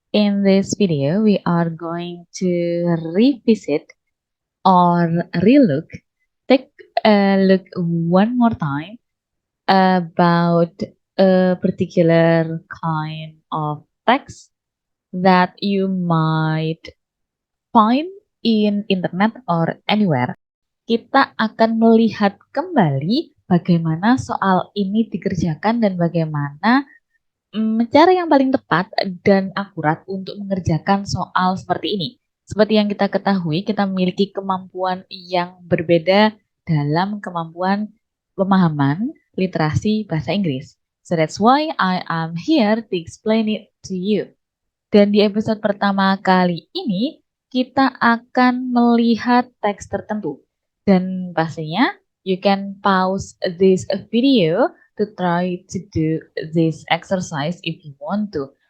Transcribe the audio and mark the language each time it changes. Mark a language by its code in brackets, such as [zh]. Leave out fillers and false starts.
[en] In this video, we are going to revisit or relook, take a look one more time about a particular kind of text that you might find in internet or anywhere. [id] Kita akan melihat kembali bagaimana soal ini dikerjakan dan bagaimana cara yang paling tepat dan akurat untuk mengerjakan soal seperti ini. Seperti yang kita ketahui, kita memiliki kemampuan yang berbeda dalam kemampuan pemahaman literasi bahasa Inggris. [en] So that's why I am here to explain it to you. [id] Dan di episode pertama kali ini, kita akan melihat teks tertentu. Dan pastinya, [en] you can pause this video to try to do this exercise if you want to.